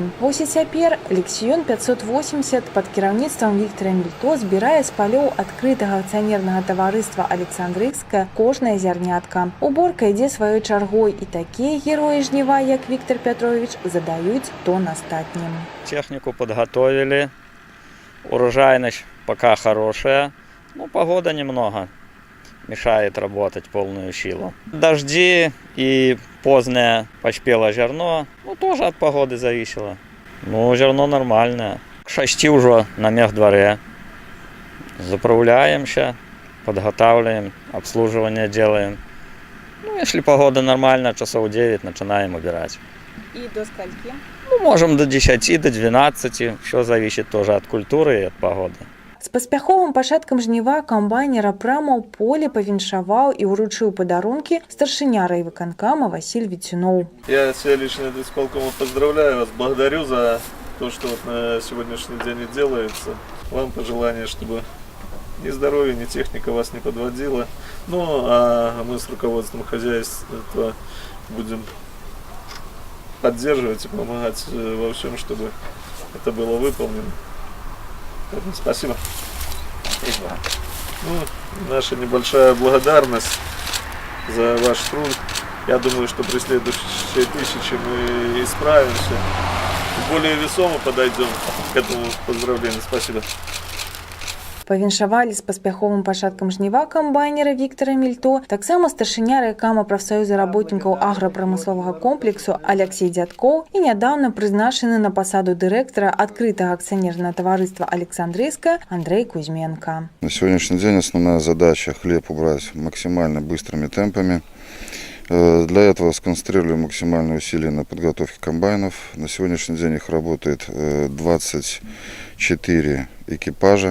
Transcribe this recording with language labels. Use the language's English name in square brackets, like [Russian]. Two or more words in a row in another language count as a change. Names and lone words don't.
[Belarusian] Вось і цяпер лексіён 580 пад кіраўніцтвам Віктора Мільто збірае з палёў адкрытага акцыянернага таварыства «Александрыйская» кожнае зярнятка. Уборка ідзе сваёй чаргой, і такія героі жніва, як Віктор Пятрович, задаюць тон астатнім. [Russian] Технику подготовили, урожайность пока хорошая. Ну, погода немного мешает работать полную силу. Дожди и позднее поспело зерно, ну, тоже от погоды зависело. Ну, зерно нормальное. К 6 уже на мехдворе. Заправляемся, подготавливаем, обслуживание делаем. Ну, если погода нормальная, часов 9 начинаем убирать. И до скольки? Ну, можем до 10, до 12. Все зависит тоже от культуры и от погоды. [Belarusian] З паспяховым пачаткам жніва камбайнера прама ў полі павіншаваў і ўручыў падарункі старшыня райвыканкама Василь Витюнов. [Russian] Я себя лично от исполкома поздравляю вас, благодарю за то, что вот на сегодняшний день и делается. Вам пожелание, чтобы ни здоровье, ни техника вас не подводила. Ну, а мы с руководством хозяйства будем поддерживать и помогать во всем, чтобы это было выполнено. Спасибо. Ну, наша небольшая благодарность за ваш труд. Я думаю, что при следующей 1000 мы исправимся. Более весомо подойдем к этому поздравлению. Спасибо. [Belarusian] Павіншавалі з паспяховым пачаткам жніва камбайнера Віктора Мільто таксама старшыня райкама прафсаюза работнікаў аграпрамысловага комплексу Алексей Дзядкоў і нядаўна прызначаны на пасаду дырэктара адкрытага акцыянернага таварыства «Александрыйская» Андрей Кузьменко. [Russian] На сегодняшний день основная задача – хлеб убрать максимально быстрыми темпами. Для этого сконцентрируем максимальные усилия на подготовке комбайнов. На сегодняшний день их работает 24 экипажа.